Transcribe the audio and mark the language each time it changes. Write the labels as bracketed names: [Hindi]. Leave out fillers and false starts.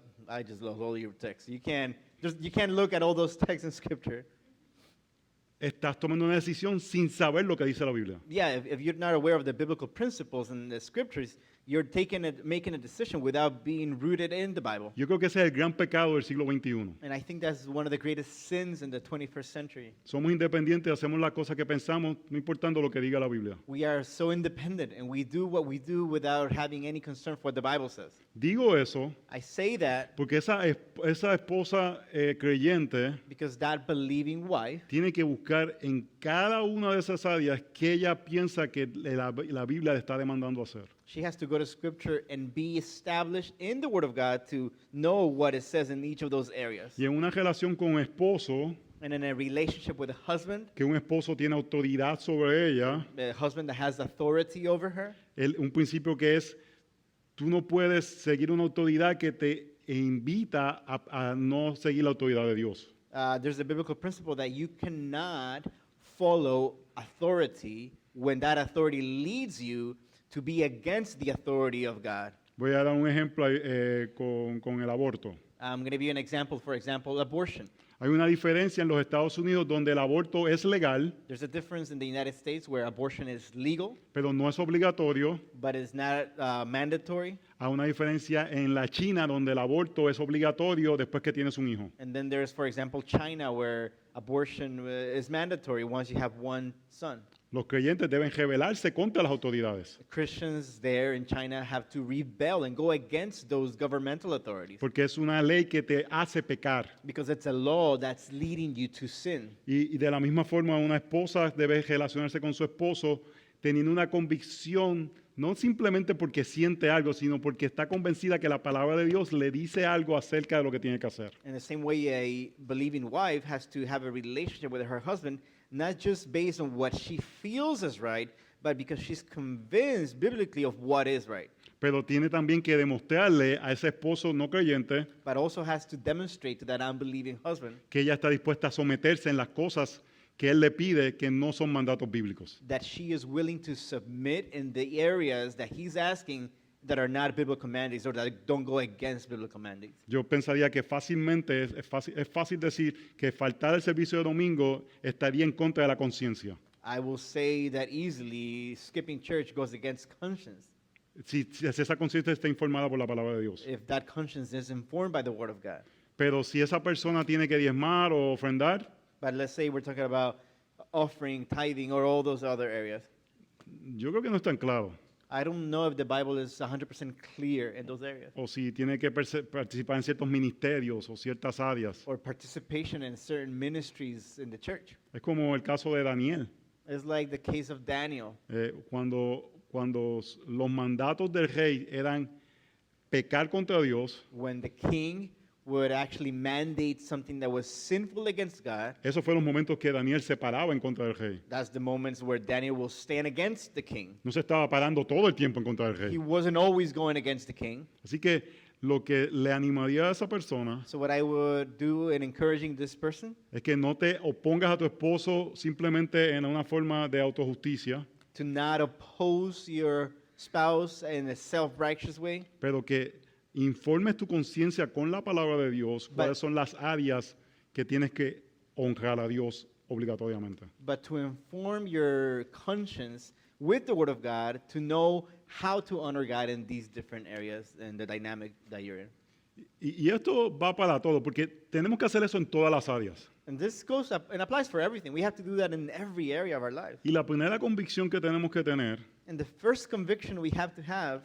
[English] I just love all your texts. You can't look at all those texts in Scripture. [Spanish] estás tomando una decisión sin saber lo que dice la Biblia. [English] Yeah, if you're not aware of the biblical principles and the scriptures, you're making a decision without being rooted in the Bible. [Spanish] Yo creo que ese es el gran pecado del siglo XXI. [English] And I think that's one of the greatest sins in the 21st century. [Spanish] Somos independientes, hacemos las cosas que pensamos, no importando lo que diga la Biblia. [English] We are so independent and we do what we do without having any concern for what the Bible says. [Spanish] Digo eso [English] I say that [Spanish] porque esa esposa creyente [English] because that believing wife [Spanish] tiene que buscar en cada una de esas áreas que ella piensa que la Biblia le está demandando hacer. [English] she has to go to Scripture and be established in the Word of God to know what it says in each of those areas. [Spanish] Y en una relación con un esposo, [English] And in a relationship with a husband [Spanish] que un esposo tiene autoridad sobre ella, [English] a husband that has authority over her, [Spanish] un principio que es, tú no puedes seguir una autoridad que te invita a no seguir la autoridad de Dios. [English] there's a biblical principle that you cannot follow authority when that authority leads you to be against the authority of God. [Spanish] Voy a dar un ejemplo con el aborto. [English] I'm going to give you an example, for example, abortion. [Spanish] Hay una diferencia en los Estados Unidos donde el aborto es legal, [English] There's a difference in the United States where abortion is legal, [Spanish] pero no es obligatorio. [English] but it's not mandatory. [Spanish] Hay una diferencia en la China donde el aborto es obligatorio después que tienes un hijo. [English] And then there's, for example, China where abortion is mandatory once you have one son. [Spanish] Los creyentes deben rebelarse contra las autoridades, [English] Christians there in China have to rebel and go against those governmental authorities [Spanish] porque es una ley que te hace pecar. [English] because it's a law that's leading you to sin. [Spanish] Y de la misma forma, una esposa debe relacionarse con su esposo teniendo una convicción, no simplemente porque siente algo, sino porque está convencida que la palabra de Dios le dice algo acerca de lo que tiene que hacer. [English] In the same way, a believing wife has to have a relationship with her husband, not just based on what she feels is right, but because she's convinced biblically of what is right. [Spanish] Pero tiene también que demostrarle a ese esposo no creyente [English] But also has to demonstrate to that unbelieving husband [Spanish] que ella está dispuesta a someterse en las cosas que él le pide que no son mandatos bíblicos. [English] that she is willing to submit in the areas that he's asking that are not biblical mandates or that don't go against biblical mandates. [Spanish] Yo pensaría que fácilmente es fácil decir que faltar el servicio de domingo estaría en contra de la conciencia. [English] I will say that easily skipping church goes against conscience [Spanish] Si esa conciencia está informada por la palabra de Dios. [English] if that conscience is informed by the word of God. [Spanish] Pero si esa persona tiene que diezmar o ofrendar, [English] But let's say we're talking about offering, tithing, or all those other areas. [Spanish] yo creo que no es tan claro. [English] I don't know if the Bible is 100% clear in those areas. [Spanish] O si tiene que participar en ciertos ministerios o ciertas áreas. [English] Or participation in certain ministries in the church. [Spanish] Es como el caso de Daniel. [English] It's like the case of Daniel. [Spanish] Cuando los mandatos del rey eran pecar contra Dios, [English] When the king would actually mandate something that was sinful against God, [Spanish] esos fueron los momentos que Daniel se paraba en contra del rey. [English] that's the moments where Daniel will stand against the king. [Spanish] No se estaba parando todo el tiempo en contra del [English] He [Spanish] rey. [English] wasn't always going against the king. [Spanish] Así que lo que le animaría a esa persona [English] So what I would do in encouraging this person, [Spanish] es que no te opongas a tu esposo simplemente en una forma de autojusticia, [English] to not oppose your spouse in a self-righteous way, [Spanish] pero que informes tu conciencia con la palabra de Dios cuáles [English] But- [Spanish] son las áreas que tienes que honrar a Dios obligatoriamente. [English] but to inform your conscience with the Word of God to know how to honor God in these different areas and the dynamic that you're in. [Spanish] Y esto va para todo, porque tenemos que hacer eso en todas las áreas. [English] And this goes up and applies for everything. We have to do that in every area of our life. [Spanish] Y la primera convicción que tenemos que tener [English] And the first conviction we have to have